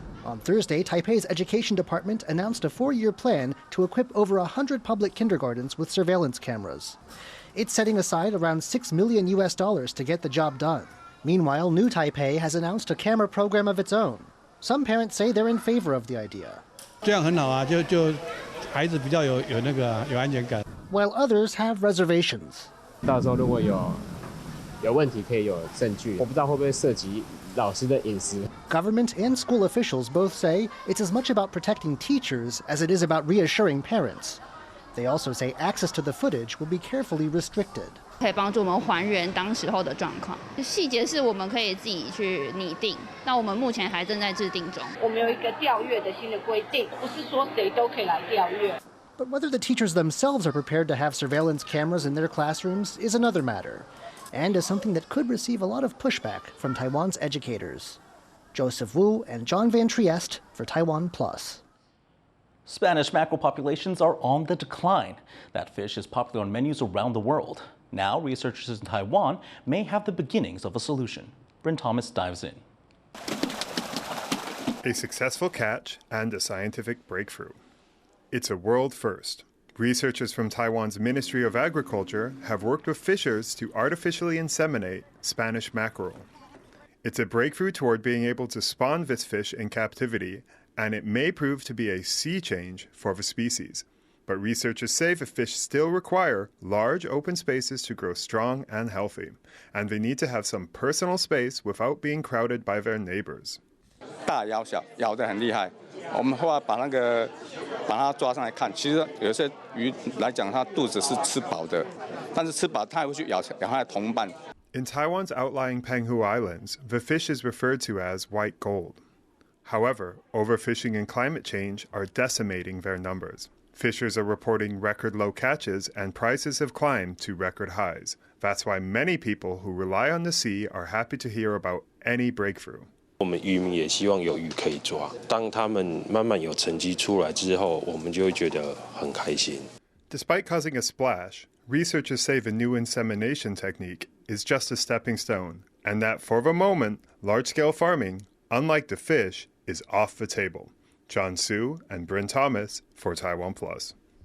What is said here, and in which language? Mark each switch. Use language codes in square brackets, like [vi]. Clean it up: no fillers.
[en] On Thursday, Taipei's Education Department announced a 4-year plan to equip over 100 public kindergartens with surveillance cameras. It's setting aside around $6 million to get the job done. Meanwhile, New Taipei has announced a camera program of its own. Some parents say they're in favor of the idea. [zh] 这样很好啊，就孩子比较有安全感。 [en] While others have reservations. [zh] 到时候如果有问题可以有证据，我不知道会不会涉及老师的隐私。 [en] Government and school officials both say it's as much about protecting teachers as it is about reassuring parents. They also say access to the footage will be carefully restricted. [zh] 可以帮助我们还原当时候的状况，细节是我们可以自己去拟定。那我们目前还正在制定中。我们有一个调阅的新的规定，不是说谁都可以来调阅。 [en] But whether the teachers themselves are prepared to have surveillance cameras in their classrooms is another matter, and is something that could receive a lot of pushback from Taiwan's educators. Joseph Wu and John Van Trieste for TaiwanPlus. Spanish mackerel populations are on the decline. That fish is popular on menus around the world. Now, researchers in Taiwan may have the beginnings of a solution. Bryn Thomas dives in. A successful catch and a scientific breakthrough. It's a world first. Researchers from Taiwan's Ministry of Agriculture have worked with fishers to artificially inseminate Spanish mackerel. It's a breakthrough toward being able to spawn this fish in captivity, and it may prove to be a sea change for the species. But researchers say the fish still require large open spaces to grow strong and healthy, and they need to have some personal space without being crowded by their neighbors. [zh] 大咬小，咬得很厉害。我们后来把它抓上来看，其实有些鱼来讲，它肚子是吃饱的，但是吃饱它还会去咬它的同伴。 [en] In Taiwan's outlying Penghu Islands, the fish is referred to as white gold. However, overfishing and climate change are decimating their numbers. Fishers are reporting record low catches and prices have climbed to record highs. That's why many people who rely on the sea are happy to hear about any breakthrough. [zh] 我们渔民也希望有鱼可以抓。当他们慢慢有成绩出来之后，我们就会觉得很开心。 [en] Despite causing a splash, researchers say the new insemination technique is just a stepping stone, and that for the moment, large-scale farming, unlike the fish, is off the table. John Su and Bryn Thomas for TaiwanPlus.